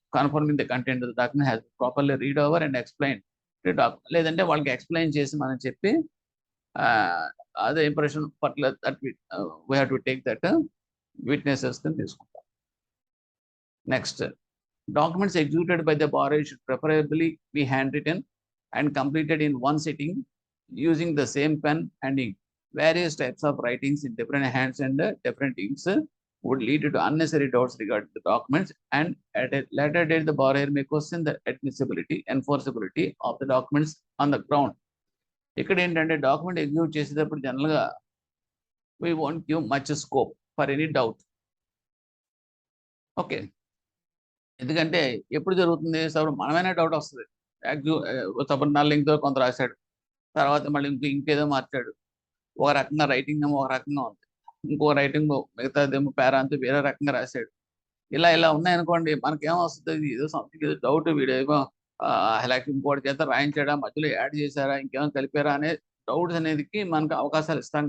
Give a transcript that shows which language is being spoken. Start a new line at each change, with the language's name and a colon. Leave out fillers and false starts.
English: confirming the content the document has properly read over and explain to document,
Telugu: లేదంటే వాళ్ళకి explain చేసి మనం చెప్పి
English: అదే impression particular that we have to take that witnesses
Telugu: కింద తీసుకుంటాం.
English: Next, documents executed by the borrower should preferably be hand written and completed in one sitting using the same pen and ink. Various types of writings in different hands and different inks would lead to unnecessary doubts regarding the documents, and at a later date the borrower may question the admissibility, enforceability of the documents on the ground.
Telugu: ఇక్కడ ఏంటంటే document execute చేసేటప్పుడు జనరల్గా
English: we won't give much scope for any doubt,
Telugu: okay. ఎందుకంటే ఎప్పుడు జరుగుతుంది, suppose మనమైనా doubt వస్తుంది. Suppose నల్లింగ్తో కొంత రాశాడు, తర్వాత మళ్ళీ ఇంకేదో మార్చాడు, ఒక రకంగా రైటింగ్ ఏమో ఒక రకంగా ఉంది, ఇంకో రైటింగ్ మిగతాదేమో పేరా అంతా వేరే రకంగా రాశాడు. ఇలా ఉన్నాయనుకోండి, మనకేమొస్తుంది, ఏదో సంథింగ్ ఏదో డౌట్, వీడేమో ఇంకోటి చేత రాయించాడా, మధ్యలో యాడ్ చేశారా, ఇంకేమో కలిపారా అనే డౌట్స్ అనేది మనకు అవకాశాలు ఇస్తాం.